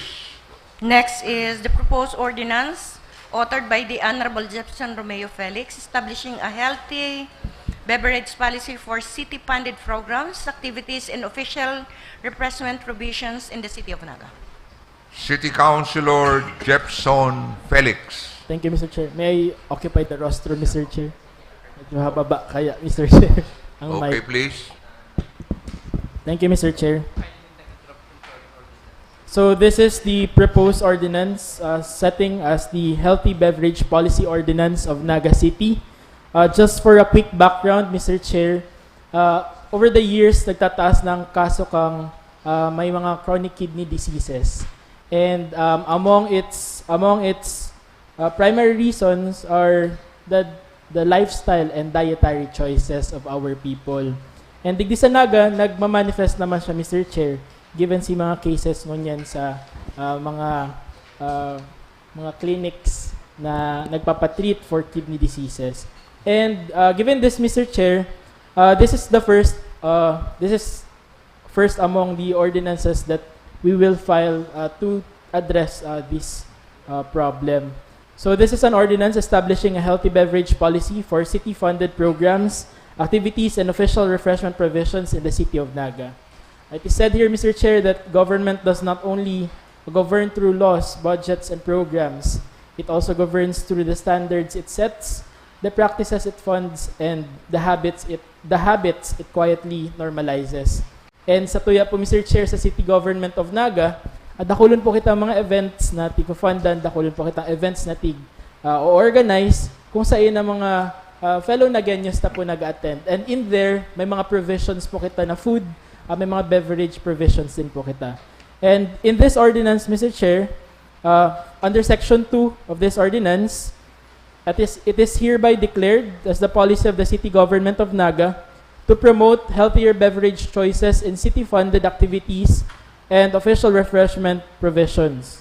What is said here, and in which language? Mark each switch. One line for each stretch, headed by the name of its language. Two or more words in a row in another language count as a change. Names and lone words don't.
English: Next is the proposed ordinance authored by the Honorable Jefferson Romeo Felix, establishing a healthy beverage policy for city-funded programs, activities, and official repressment provisions in the city of Naga. City Councilor Jefferson Felix. Thank you, Mr. Chair. May I occupy the rostrum, Mr. Chair?
Bikol: Medyo hababa kaya,
English: Mr. Chair.
Bikol: Ang
English: Okay, mic. please. Thank you, Mr. Chair. So this is the proposed ordinance setting as the Healthy Beverage Policy Ordinance of Naga City. Just for a quick background, Mr. Chair, over the years,
Bikol: nagtataas ng kaso kang may mga
English: chronic kidney diseases. And among its primary reasons are the lifestyle and dietary choices of our people.
Bikol: And digdi sa Naga, nagmamanifest naman siya,
English: Mr. Chair,
Bikol: given si mga cases ngunyan sa mga clinics na nagpapatreat
English: for kidney diseases. And given this, Mr. Chair, this is first among the ordinances that we will file to address this problem. So this is an ordinance establishing a healthy beverage policy for city-funded programs, activities, and official refreshment provisions in the city of Naga. It is said here, Mr. Chair, that government does not only govern through laws, budgets, and programs. It also governs through the standards it sets, the practices it funds, and the habits it quietly normalizes.
Bikol: And sa tuya po, Mr. Chair, sa City Government of Naga, dakulon po kita mga events na tig-fundan, dakulon po kita events na tig-organize kung saan na mga fellow Nagueños na po nag-attend.
English: And in there,
Bikol: may mga provisions po kita na food, may mga
English: beverage provisions
Bikol: din po kita.
English: And in this ordinance, Mr. Chair, under Section 2 of this ordinance, it is hereby declared as the policy of the City Government of Naga to promote healthier beverage choices in city-funded activities and official refreshment provisions.